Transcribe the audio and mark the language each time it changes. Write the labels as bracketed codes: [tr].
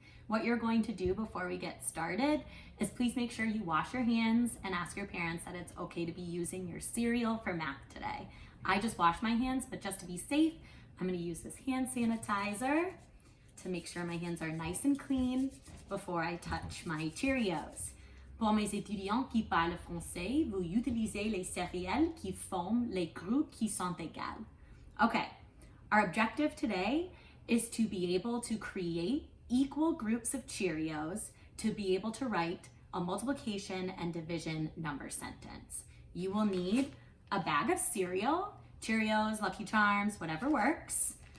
[en] What you're going to do before we get started is please make sure you wash your hands and ask your parents that it's okay to be using your cereal for math today. I just washed my hands, but just to be safe, I'm going to use this hand sanitizer to make sure my hands are nice and clean before I touch my Cheerios. [fr] Pour mes étudiants qui parlent français, vous utilisez les céréales qui forment les groupes qui sont égales. [en] Okay, our objective today is to be able to create equal groups of Cheerios to be able to write a multiplication and division number sentence. You will need a bag of cereal, Cheerios, Lucky Charms, whatever works.